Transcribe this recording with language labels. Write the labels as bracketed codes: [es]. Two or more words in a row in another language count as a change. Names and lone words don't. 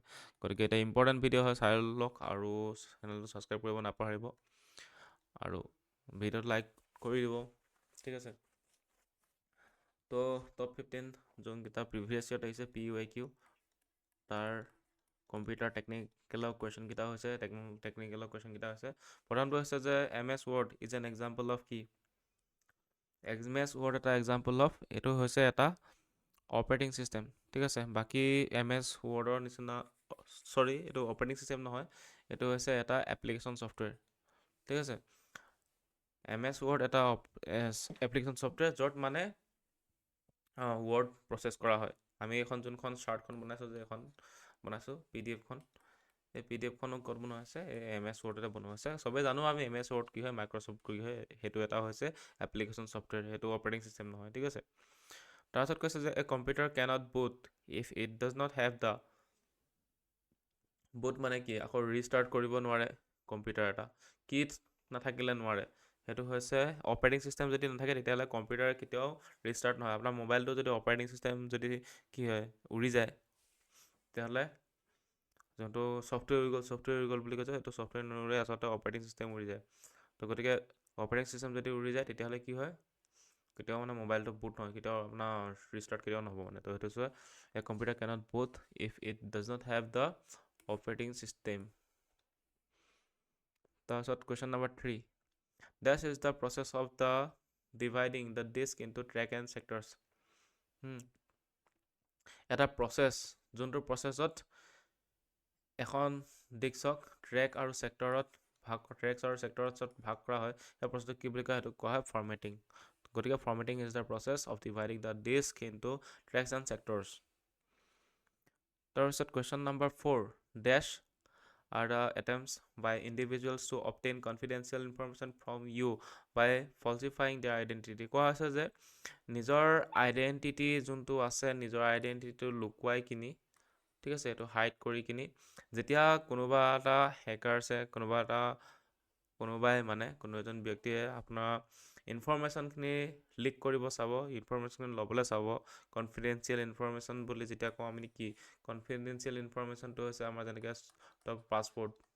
[as] গতিকে এটা ইম্পৰ্টেণ্ট ভিডিঅ' হয়, চাই লওক আৰু চেনেলটো ছাবস্ক্ৰাইব কৰিব নাপাহৰিব আৰু ভিডিঅ'টো লাইক কৰি দিব, ঠিক আছে। তো টপ 15 যোনকেইটা [en] previous yearত [as] আহিছে PUIQ, তাৰ কম্পিউটাৰ টেকনিকেলৰ কুৱেশ্যনকেইটা হৈছে টেকনিকেলৰ কুৱেশ্যনকেইটা হৈছে প্ৰথমটো হৈছে যে MS Word [en] is an example of [as] কি। MS Word এটা [en] example of, [as] এইটো হৈছে এটা [en] operating system, [as] ঠিক আছে। বাকী MS Wordৰ নিচিনা এইটো [en] operating system [as] নহয়, এইটো হৈছে এটা [en] application software, [as] ঠিক আছে। MS Word এটা [en] application software [as] য'ত মানে [en] word process [as] কৰা হয়। আমি এইখন যোনখন চাৰ্টখন বনাইছোঁ যে এখন বনাইছোঁ PDF-খন, এই PDF-খনো ক'ত বনোৱা হৈছে এই MS Wordতে বনোৱা হৈছে। চবেই জানো আমি MS Word কি হয়, মাইক্ৰ'ছফ্ট কি হয়, সেইটো এটা হৈছে [en] application software, [as] সেইটো [en] operating system [as] নহয়, ঠিক আছে। তাৰপিছত কৈছে যে [en] a computer cannot boot if it does not have the boot [as] মানে কি, আকৌ ৰিষ্টাৰ্ট কৰিব নোৱাৰে কম্পিউটাৰ এটা, কিট নাথাকিলে নোৱাৰে। সেইটো হৈছে [en] operating system [as] যদি নাথাকে তেতিয়াহ'লে কম্পিউটাৰ কেতিয়াও ৰিষ্টাৰ্ট নহয়। আপোনাৰ মোবাইলটো যদি [en] operating system [as] যদি কি হয় উৰি যায়, তেতিয়াহ'লে যোনটো ছফ্টৱেৰ উৰি গ'ল বুলি কৈছে, সেইটো ছফ্টৱেৰ নুৰে, আচলতে [en] operating system [as] উৰি যায়। তো গতিকে [en] operating system [as] যদি উৰি যায় তেতিয়াহ'লে কি হয়, কেতিয়াও মানে মোবাইলটো বুট নহয়, কেতিয়াও আপোনাৰ ৰিষ্টাৰ্ট কেতিয়াও নহ'ব মানে। তো সেইটো হৈছে [en] a computer cannot boot if it does not have the operating system. [as] তাৰপিছত কুৱেশ্যন নম্বৰ 3, [en] This is the process of the dividing the disk into track and sectors. [as] এটা প্ৰচেছ, যোনটো প্ৰচেছত এখন ডিস্কক ট্ৰেক আৰু ছেক্টৰত ভাগ কৰা হয়, সেই প্ৰচেছটো কি বুলি কয়, সেইটো কোৱা হয় ফৰ্মেটিং। [en] গতিকে formatting is the process of dividing the disk into tracks and sectors. [as] তাৰপিছত কুৱেশ্যন নম্বৰ 4, [en] ডেছ are the attempts by individuals to obtain confidential information from you by falsifying their identity. [as] কোৱা হৈছে যে নিজৰ আইডেণ্টিটি যোনটো আছে, নিজৰ আইডেণ্টিটিটো লুকুৱাই কিনি, ঠিক আছে, এইটো হাইড কৰি কিনি, যেতিয়া কোনোবা এটা হেকাৰছে কোনোবাই মানে কোনো এজন ব্যক্তিয়ে আপোনাৰ ইনফৰমেশ্যনখিনি লিক কৰিব চাব, ইনফৰমেশ্যন ল'বলৈ চাব, [en] confidential information [as] বুলি যেতিয়া কওঁ আমি কি, [en] confidential informationটো [as] হৈছে আমাৰ যেনেকৈ পাছপৰ্ট,